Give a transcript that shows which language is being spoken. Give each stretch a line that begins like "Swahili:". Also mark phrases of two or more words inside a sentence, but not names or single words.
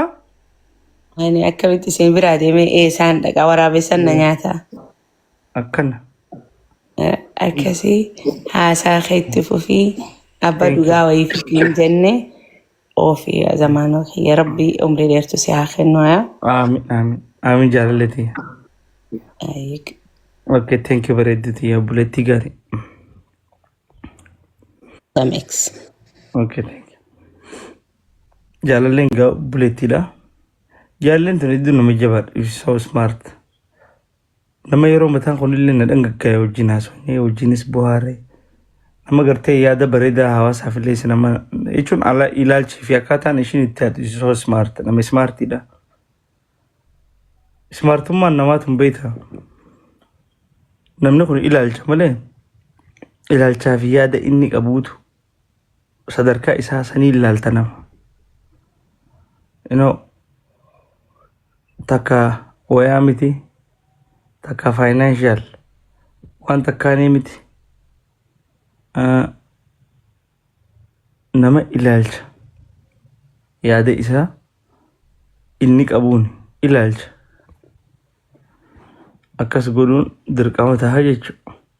Oromo: ani akkamitti isin biraa deemee eesaan dhaqa waraabessan na nyaata akkana akkasii haasaa keetti fufii abba dhugaa wayii fitiin jenne ofii zamaanoo kiyya rabbii umrii dheertu si haa kennu yaa aamin jaalalletii
English: okay thank you
Oromo: bareedditi yaa buletti gaarii Thanks.
English: Okay thank you
Oromo: jaalalleen gaa bulettiidha jaalalleen tun iddoo nama jabaadha
English: is so smart
Oromo: nama yeroo mataan kunillee na dhangaggaa'e wajjin haasofnee wajjinis buhaaree nama gartee yaada bareedaa hawaasaaf illee nama jechuun ala ilaalchii fi akkaataan ishiin itti haadhu
English: is so smart
Oromo: nama smartiidha smartummaan namaatun beekta namni kun ilaalcha malee ilaalchaa fi yaada inni qabuutu sadarkaa isaa sanii ilaalta nama takka wayaa miti takka financial waan takkaanii miti nama ilaalcha yaada isaa inni qabuun ilaalcha akkas godhuun dirqama tahaa jechuudha.